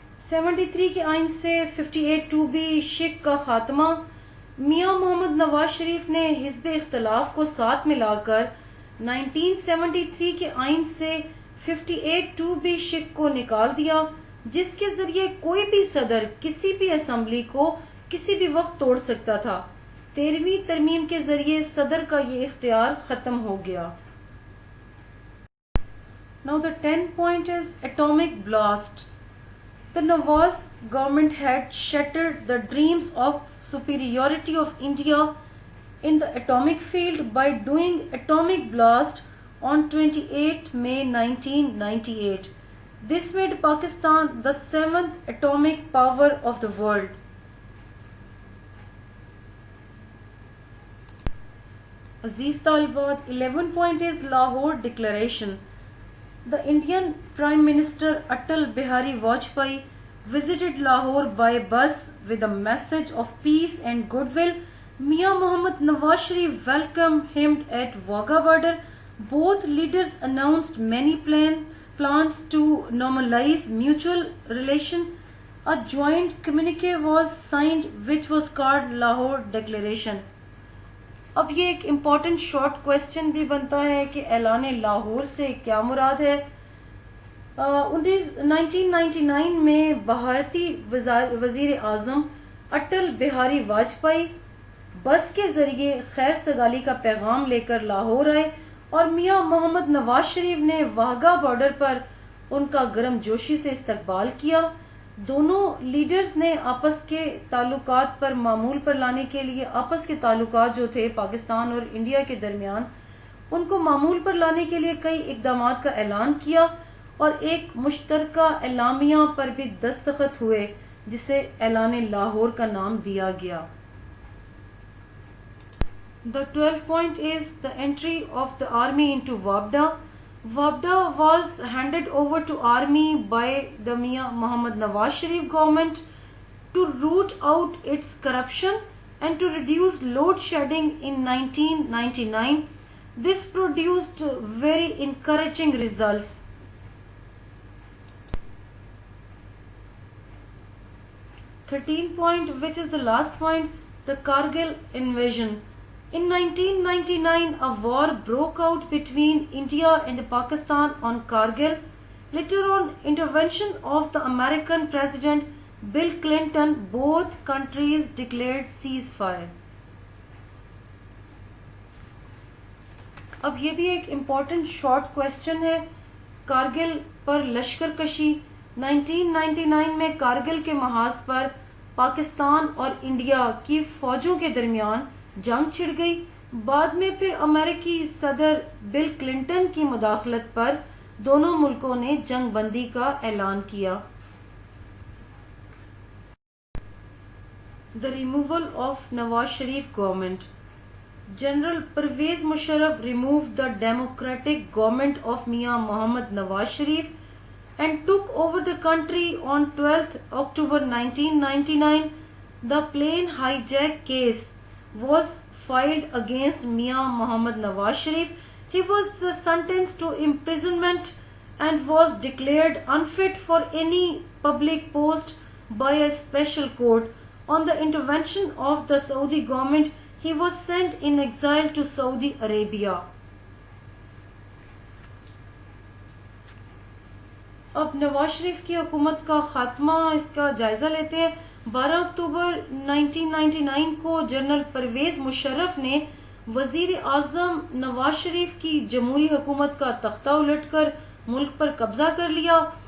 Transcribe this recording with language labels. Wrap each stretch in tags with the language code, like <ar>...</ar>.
<hi>73 के आइन से 58(2)(b) शिक का खात्मा, मियाँ मोहम्मद नवाज शरीफ ने हिज़्ब इख्तिलाफ को साथ मिलाकर 1973 के आइन से 58(2)(b) शिक को निकाल दिया, जिसके जरिए कोई भी सदर किसी भी असेंबली को किसी भी वक्त तोड़ सकता था। 13वीं तरमीम के जरिए सदर का ये इख्तियार खत्म हो गया।</hi> <en>Now the 10th point is atomic blast. The Nawaz government had shattered the dreams of superiority of India in the atomic field by doing atomic blast on 28 May 1998. This made Pakistan the 7th atomic power of the world. Aziz Talbat, 11th point is Lahore Declaration. The Indian Prime Minister Atal Bihari Vajpayee visited Lahore by bus with a message of peace and goodwill. Mian Muhammad Nawaz Sharif welcomed him at Wagah border. Both leaders announced many plans to normalize mutual relation. A joint communique was signed which was called Lahore Declaration.</en> <hi>अब ये एक important short question भी बनता है कि ऐलान लाहौर से क्या मुराद है। 1999 में भारतीय वजीर आजम अटल बिहारी वाजपेयी बस के जरिए खैर सगाली का पैगाम लेकर लाहौर आए और मियाँ मोहम्मद नवाज शरीफ ने वाघा बॉर्डर पर उनका गर्मजोशी से इस्तकबाल किया। दोनों लीडर्स ने आपस के ताल्लुकात पर मामूल पर लाने के लिए आपस के ताल्लुकात जो थे पाकिस्तान और इंडिया के दरमियान, उनको मामूल पर लाने के लिए कई इक़दामात का ऐलान किया और एक मुश्तरका एलामिया पर भी दस्तखत हुए जिसे ऐलान लाहौर का नाम दिया गया।</hi> <en>The 12th point is the entry of the army into Wabda. Wabda was handed over to army by the Mian Muhammad Nawaz Sharif government to root out its corruption and to reduce load shedding in 1999. This produced very encouraging results. Thirteenth point, which is the last point, the Kargil invasion. In 1999, a war broke out between India and Pakistan on Kargil. Later on, intervention of the American President Bill Clinton, both countries declared ceasefire.</en> <hi>अब ये भी एक important short question है। कारगिल पर लश्कर कशी। 1999 में कारगिल के महाज पर पाकिस्तान और इंडिया की फौजों के दरमियान जंग छिड़ गई। बाद में फिर अमेरिकी सदर बिल क्लिंटन की मुदाखलत पर दोनों मुल्कों ने जंग बंदी का ऐलान किया।</hi> <en>The removal of Nawaz Sharif government. General Pervez Musharraf removed the democratic government of Mian Mohammad Nawaz Sharif and took over the country on 12th October 1999. The plane hijack case was filed against Mian Mohammad Nawaz Sharif. He was sentenced to imprisonment and was declared unfit for any public post by a special court. On the intervention of the Saudi government, he was sent in exile to Saudi Arabia.</en> <hi>अब नवाज शरीफ की हुकूमत का खात्मा, इसका जायजा लेते हैं। 12 अक्टूबर 1999 को जनरल परवेज मुशर्रफ ने वजीर आजम नवाज शरीफ की जमहूरी हुकूमत का तख्ता उलटकर मुल्क पर कब्जा कर लिया।</hi>